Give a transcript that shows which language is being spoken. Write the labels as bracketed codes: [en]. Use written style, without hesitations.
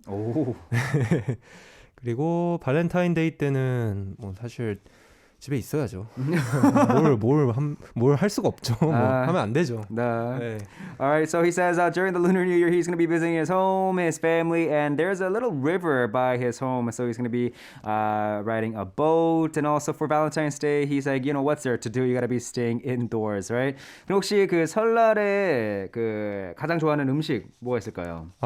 [ko] 오. 그리고 발렌타인데이 때는 뭐 사실 집에 있어야죠. 뭘 할 수가 없죠. 뭐 하면 안 되죠. 네. [en] All right, so he says during the Lunar New Year, he's going to be visiting his home, his family, and there's a little river by his home, so he's going to be riding a boat. And also for Valentine's Day, he's like, what's there to do? You got to be staying indoors, right? [ko] 그럼 혹시 그 설날에 그 가장 좋아하는 음식 뭐가 있을까요?